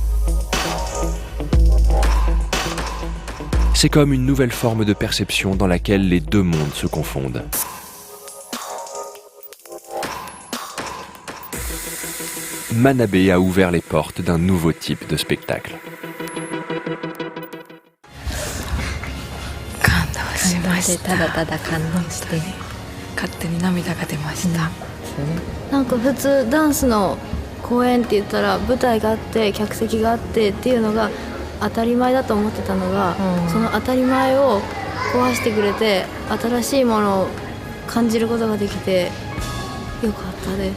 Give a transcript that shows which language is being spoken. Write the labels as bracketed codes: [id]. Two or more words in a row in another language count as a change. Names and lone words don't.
[fr] C'est comme une nouvelle forme de perception dans laquelle les deux mondes se confondent. Manabe a ouvert les portes d'un nouveau type de spectacle. [ja] ただただ感動して勝手に涙が出ました、なんか普通ダンスの公演って言ったら舞台があって客席があってっていうのが当たり前だと思ってたのが、その当たり前を壊してくれて新しいものを感じることができてよかったです、